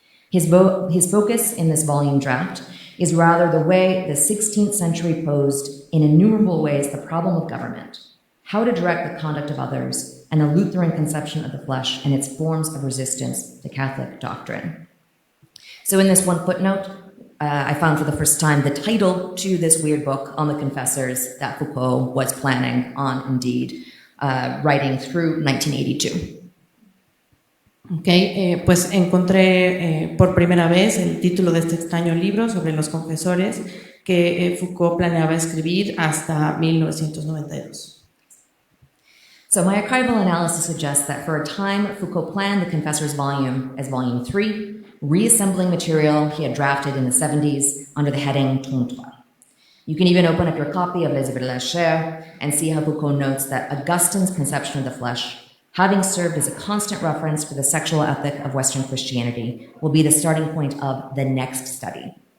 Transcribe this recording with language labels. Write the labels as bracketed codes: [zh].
[en] His focus in this volume draft is rather the way the 16th century posed in innumerable ways the problem of government, how to direct the conduct of others, and the Lutheran conception of the flesh and its forms of resistance to Catholic doctrine. So in this one footnote, I found for the first time the title to this weird book on the Confessors that Foucault was planning on, indeed, writing through 1982. [es] Okay, pues encontré por primera vez el título de este extraño libro sobre los confesores que Foucault planeaba escribir hasta 1992. [en] So my archival analysis suggests that for a time, Foucault planned the Confessors volume as volume 3, reassembling material he had drafted in the 70s under the heading Tontois. You can even open up your copy of Les Œuvres de la Chair and see how Foucault notes that Augustine's conception of the flesh, having served as a constant reference for the sexual ethic of Western Christianity, will be the starting point of the next study.